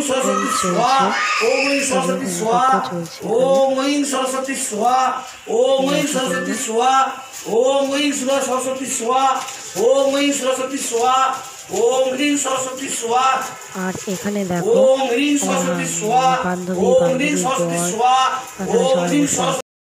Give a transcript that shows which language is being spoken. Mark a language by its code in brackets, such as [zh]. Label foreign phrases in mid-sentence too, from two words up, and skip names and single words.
[sa] सरस्वती स्वाहा ओम ऐं सरस्वती स्वाहा ओम ऐं सरस्वती स्वाहा ओम ऐं सरस्वती स्वाहा ओम ऐं सरस्वती स्वाहा ओम ऐं सरस्वती स्वाहा ओम ह्रीं सरस्वती स्वाहा। [bn] আর এখানে দেখো [sa] ओम ह्रीं सरस्वती स्वाहा ओम ह्रीं सरस्वती स्वाहा ओम ह्रीं सरस्वती